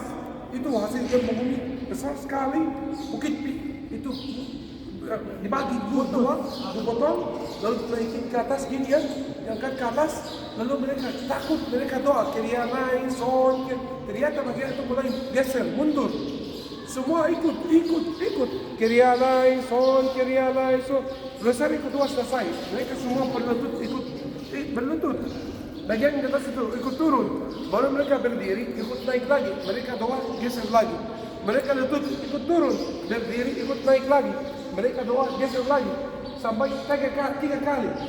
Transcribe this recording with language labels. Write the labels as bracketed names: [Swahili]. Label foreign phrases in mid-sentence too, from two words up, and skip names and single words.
[Indonesian] Itu hasil gempa bumi besar sekali. Bukit itu dibagi dua, dipotong, lalu dinaikin ke atas gini ya, diangkat ke atas, lalu mereka takut, mereka doa, [Greek] Kyrie eleison, [Indonesian] ternyata bagian itu mulai geser, mundur. Semua ikut, [Greek] Kyrie eleison, Kyrie eleison. [Indonesian] Rosari kedua selesai, mereka semua berlutut, berlutut. Bagian di atas itu ikut turun, baru mereka berdiri, ikut naik lagi, mereka doa, geser lagi. Mereka lutut, ikut turun, berdiri, ikut naik lagi. Mereka doa, geser lagi. Sampai tiga kali.